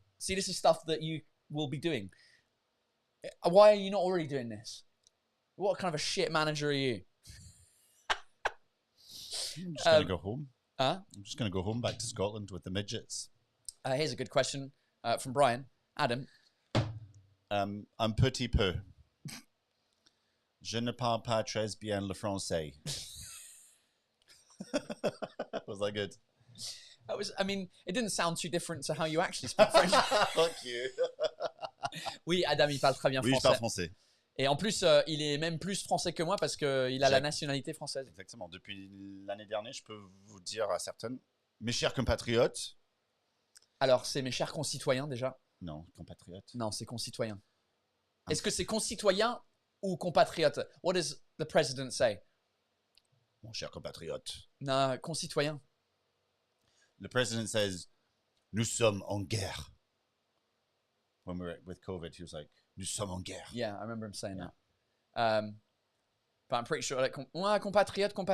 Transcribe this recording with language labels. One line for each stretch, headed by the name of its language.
English: See, this is stuff that you will be doing. Why are you not already doing this? What kind of a shit manager are you? I'm just going to go home. Huh? I'm just going to go home back to Scotland with the midgets. Here's a good question from Brian. Adam.
French: Un petit peu. Je ne parle pas très bien le français.
English: Was that good? That was. I mean, it didn't sound too different to how you actually speak French. Fuck you.
French: Oui, Adam, il parle très bien Oui, je français. parle français. Et en plus, il est même plus français que moi parce qu'il a la nationalité française. Exactement. Depuis l'année dernière, je peux vous dire à certaines, mes chers compatriotes. Alors, c'est mes chers concitoyens déjà. Non, compatriotes. Non, c'est concitoyens. Est-ce que c'est concitoyen ou compatriote?
English: What does the president say?
French: Mon cher compatriote. Non, concitoyen.
English: The president says,
French: nous sommes en guerre.
English: When we were with COVID, he was like,
French: nous sommes en guerre.
English: Yeah, I remember him saying that. But I'm pretty sure, like, compatriote.